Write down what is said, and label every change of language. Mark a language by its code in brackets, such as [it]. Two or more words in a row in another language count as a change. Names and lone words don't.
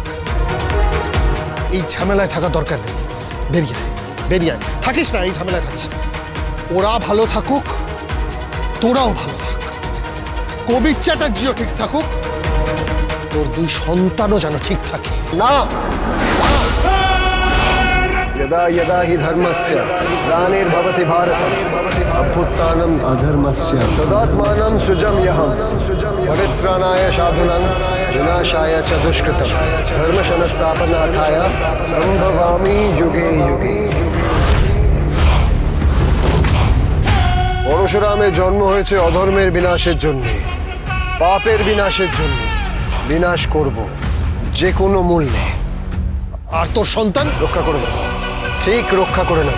[bn] এই ঝামেলায় থাকা দরকার নেই, বেরিয়ে আয়, বেরিয়ে আয়। থাকিস না, এই ঝামেলায় থাকিস না। ওরা ভালো থাকুক, তোরাও ভালো থাক, কবির চ্যাটার্জিও ঠিক থাকুক, তোর দুই সন্তানও যেন ঠিক থাকে। না, [sa] यदा यदा हि धर्मस्य ग्लानिर्भवति भारत अभ्युत्थानम् अधर्मस्य तदात्मानं सृजाम्यहम् परित्राणाय साधूनां विनाशाय च दुष्कृतं धर्मसंस्थापनार्थाय सम्भवामि युगे युगे। [bn] পরশুরামের জন্ম হয়েছে অধর্মের বিনাশের জন্য, পাপের বিনাশের জন্য। বিনাশ করব যে কোনো মূল্যে। আর তোর সন্তান রক্ষা করে নেব, ঠিক রক্ষা করে নেব।